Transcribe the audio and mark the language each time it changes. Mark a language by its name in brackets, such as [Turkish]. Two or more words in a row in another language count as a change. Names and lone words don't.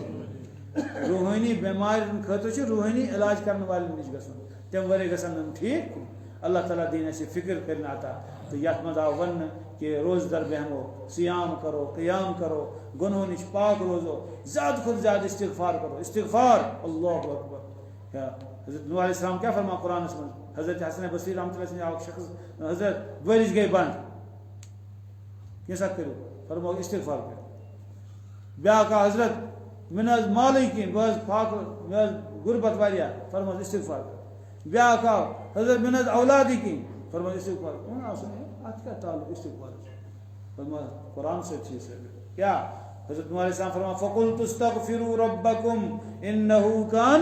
[Kashmiri] روحٲنی بٮ۪مارٮ۪ن خٲطرٕ چھُ روحٲنی علاج کرن والٮ۪ن نِش گژھُن تمہِ ورٲے گژھن نہٕ یِم ٹھیٖک اللہ تعالیٰ دِیِن اَسہِ فِکر کٔرِنۍ عطا تہٕ یتھ منٛز آو وننہٕ کہ روزٕ در بیٚہمو سیام کرو قیام کرو گۄنہو نِش پاک روزو زیادٕ کھۄتہٕ زیادٕ استغفار کرو استغفار اللہ اکبر حضرت نوح علیہ السلام کیٛاہ فرمان قرآنس منٛز حضرت حسن بصری رحمتہ اللہ سٕنٛدِ اکھ شخص حضرت بٲرِش گٔے بنٛد کینٛژھا کٔرِو فرموکھ استغفار کٔرِو بیٛاکھ آو حضرت مےٚ نہٕ حظ مالٕے کِہیٖنۍ بہٕ حظ فاقہٕ مےٚ حظ غُربت واریاہ فرموکھ استغفار کٔرِو بیٛاکھ آو حضرت مےٚ نہٕ حظ اولادٕے کِہیٖنۍ فرموکھ استغفار وۄنۍ آو سُہ اَتھ کیٛاہ تعلق استغفار فرموکھ قرآن سۭتۍ چھِ یہِ ثٲبت کیٛاہ حضرت نوح علیہ السلام فرمان [Arabic] فقلت استغفروا ربکم انہ کان